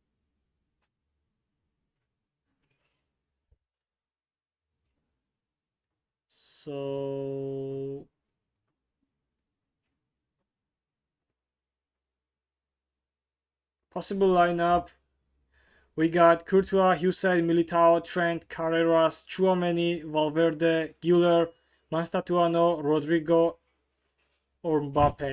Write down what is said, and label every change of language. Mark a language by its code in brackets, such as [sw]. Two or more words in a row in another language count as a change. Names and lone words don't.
[en] So possible lineup. We got Courtois, Hussein, Militao, Trent, Carreras, Chouameni, Valverde, Güler, Mastatuano, Rodrigo, or Mbappe.